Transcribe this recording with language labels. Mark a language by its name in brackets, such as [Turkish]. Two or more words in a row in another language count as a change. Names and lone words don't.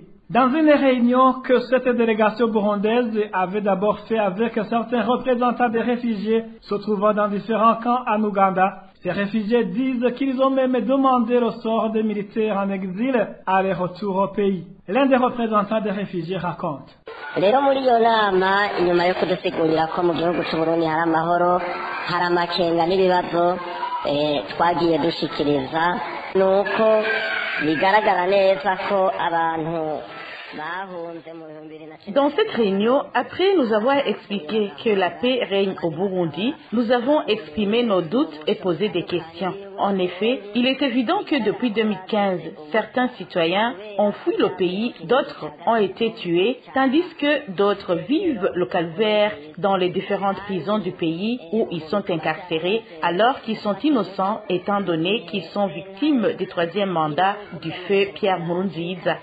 [French] Dans une réunion que cette délégation burundaise avait d'abord fait avec certains représentants des réfugiés se trouvant dans différents camps en Ouganda, ces réfugiés disent qu'ils ont même demandé le sort des militaires en exil à leur retour au pays. L'un des représentants des réfugiés raconte. [Rundi] Rero muri iyo nama inyuma yo kudusigurira ko mu gihugu cy'u Burundi hari amahoro hari amakenga n'ibibazo twagiye dushikiriza nuko bigaragara neza ko abantu. [French] Dans cette réunion, après nous avoir expliqué que la paix règne au Burundi, nous avons exprimé nos doutes et posé des questions. En effet, il est évident que depuis 2015, certains citoyens ont fui le pays, d'autres ont été tués, tandis que d'autres vivent le calvaire dans les différentes prisons du pays où ils sont incarcérés, alors qu'ils sont innocents étant donné qu'ils sont victimes du troisième mandat du feu Pierre Nkurunziza.